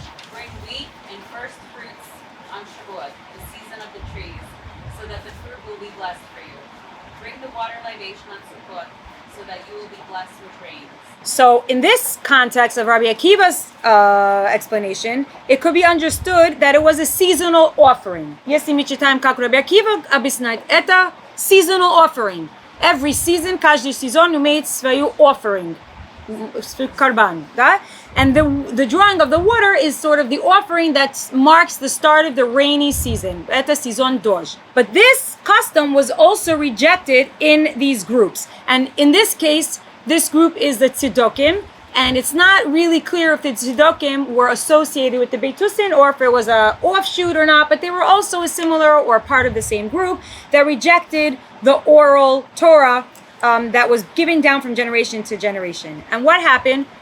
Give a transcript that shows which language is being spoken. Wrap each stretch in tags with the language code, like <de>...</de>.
<en>Bring wheat and first fruits on Shabbat, the season of the trees, so that the fruit will be blessed for you. Bring the water libation on Sukkot, so that you will be blessed with rains. So in this context of Rabbi Akiva's explanation, it could be understood that it was a seasonal offering.</en> <ru>Если мы читаем, как Rabbi Akiva объясняет, это seasonal offering.</ru> <en>Every season,</en> <ru>каждый сезон имеет свою offering, свой карбан, да?</ru> <en>And the drawing of the water is sort of the offering that marks the start of the rainy season.</en> <ru>Это сезон дождь.</ru> <en>But this custom was also rejected in these groups. And in this case, this group is the Tzedokim, and it's not really clear if the Tzedokim were associated with the Beitusin or if it was an offshoot or not, but they were also a similar or part of the same group that rejected the oral Torah that was given down from generation to generation. And what happened?</en>